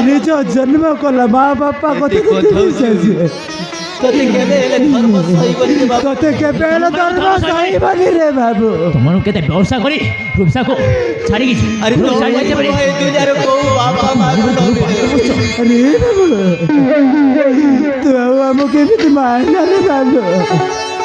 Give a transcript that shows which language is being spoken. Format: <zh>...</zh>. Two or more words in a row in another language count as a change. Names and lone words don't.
<or>ନିଜ ଜନ୍ମ କଲା ମା ବାପା କଥା ତୋତେ କେବେ ହେଲେ ଧର୍ମ ସହିବନି ରେ ବାବା ତତେ କେବେ ହେଲେ ଧର୍ମ ସହିବନି ରେ ବାବୁ ତମମାନଙ୍କୁ କେତେ ବ୍ୟବସ୍ଥା କରି ରୂପସାକୁ ଛାଡ଼ିକି ଆରେ ତୋ ଛାଡ଼ି ଯାଇତେ ପାରି ଏ ଦୁନିଆରେ କୋଉ ବାପା ମା କୁ ନ ମିଳେ।</or> <hi>अरे बाबू तू आओ हमको केମିତି मारना रे बाबू</hi>